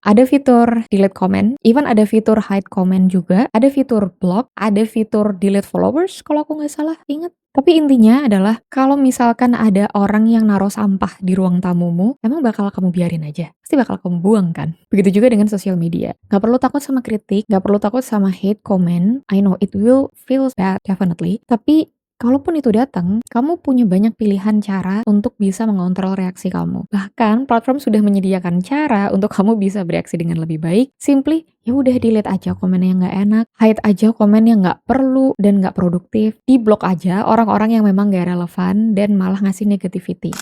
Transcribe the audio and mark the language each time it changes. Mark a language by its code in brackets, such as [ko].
[id] Ada fitur delete comment, even ada fitur hide comment juga, ada fitur block, ada fitur delete followers kalau aku nggak salah ingat. Tapi intinya adalah kalau misalkan ada orang yang naruh sampah di ruang tamumu, emang bakal kamu biarin aja? Pasti bakal kamu buang kan? Begitu juga dengan sosial media. Gak perlu takut sama kritik, gak perlu takut sama hate comment. [en] I know it will feel bad definitely. [id] Tapi kalaupun itu datang, kamu punya banyak pilihan cara untuk bisa mengontrol reaksi kamu. Bahkan platform sudah menyediakan cara untuk kamu bisa bereaksi dengan lebih baik. Simply, ya udah delete aja komen yang nggak enak, hide aja komen yang nggak perlu dan nggak produktif, di-block aja orang-orang yang memang nggak relevan dan malah ngasih negativity.